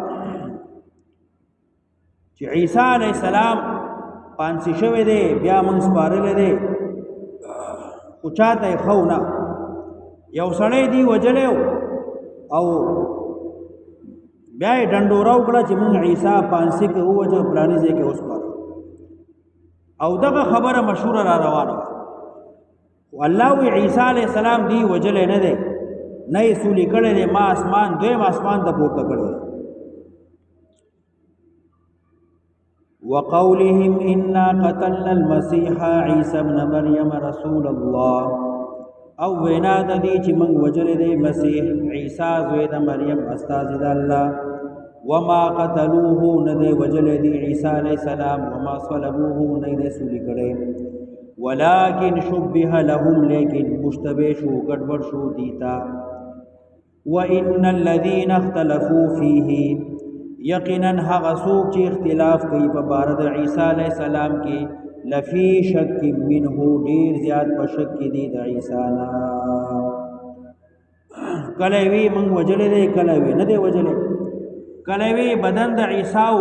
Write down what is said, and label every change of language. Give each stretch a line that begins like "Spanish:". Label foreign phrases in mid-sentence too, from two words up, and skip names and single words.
Pashto: چې عیسی علیه السلام پانسی شوی دی بیا موږ سپارلی دی خو چاته یې ښه ونه یو سړی دی وجلی او بیا یې ډنډوره وکړه چې موږ عیسی پانسي کې ووجه فلاني ځای کې وسپاره او دغه خبره مشهوره را روانه وه خو الله وی عیسی علیه السلام دی وجلی نه دی نه یې سولي کړی دی ما اسمان دویم اسمان ته پورته کړی دی
Arabic: وقولهم انا قتلنا المسيح عيسى ابن مريم رسول الله
Pashto: او وینا د دې چې موږ وجلې دی مسیح عیسی زوی د مریم استازی د الله
Arabic: وما قتلوه
Pashto: نه دی وجلې دی عیسی علیه السلام
Arabic: وما صلبوه
Pashto: نه دی سولي کړی
Arabic: ولكن شبه لهم
Pashto: لیکن مشتبه شو ګډوډ شو دیتا
Arabic: وان الذين اختلفوا فيه
Pashto: یقینا هغه څوک چې اختلاف کوي په باره د عیسی علیه السلام کې
Arabic: لفی شک منه
Pashto: ډیر زیات په شک کې دي د عیسی نه کله وی موږ وجلې دی کله وی نه دی وجلې کله وی بدن د عیسی او